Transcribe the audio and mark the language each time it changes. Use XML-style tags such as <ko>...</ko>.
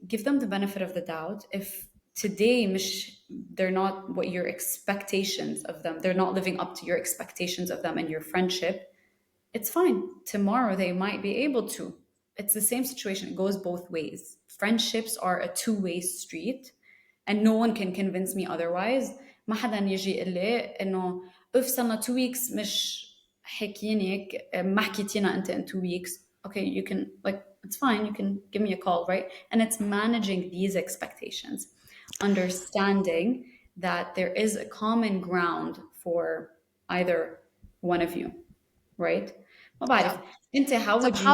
<en>Give them the benefit of the doubt. If today they're not what your expectations of them, they're not living up to your expectations of them and your friendship, it's fine. Tomorrow they might be able to. It's the same situation. It goes both ways. Friendships are a two-way street, and no one can convince me otherwise.</en> <ar>ما حدا يجي يقول لي انه اف صرنا</ar> <en>2 weeks</en> <ar>مش حكينك, ما حكيتينا انت</ar> <en>in 2 weeks. Okay, you can, like, it's fine, you can give me a call, right? And it's managing these expectations, understanding that there is a common ground for either one of you, right?</en> <ar>ما بعرف. انت</ar> <en>how So would how</en>